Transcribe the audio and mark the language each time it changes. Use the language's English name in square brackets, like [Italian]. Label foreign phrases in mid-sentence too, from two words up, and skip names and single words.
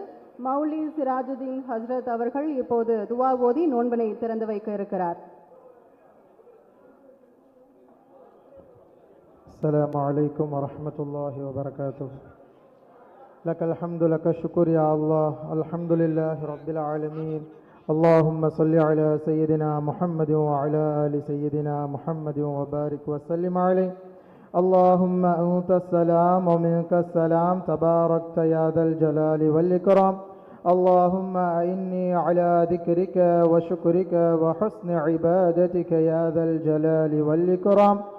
[Tamil] மௌலி சிராஜுதீன் ஹஸ்ரத் அவர்கள் இப்போது துவா ஓதி நோன்பினை திறந்து வைக்க இருக்கிறார். [Arabic] السلام عليكم ورحمة الله وبركاته. لك الحمد لك الشكر يا الله الحمد لله رب العالمين. اللهم صل على سيدنا محمد وعلى آل سيدنا محمد وبارك وسلم عليه. اللهم أنت السلام ومنك السلام تباركت يا ذا الجلال والإكرام. اللهم أعني على ذكرك وشكرك وحسن عبادتك يا ذا الجلال والإكرام.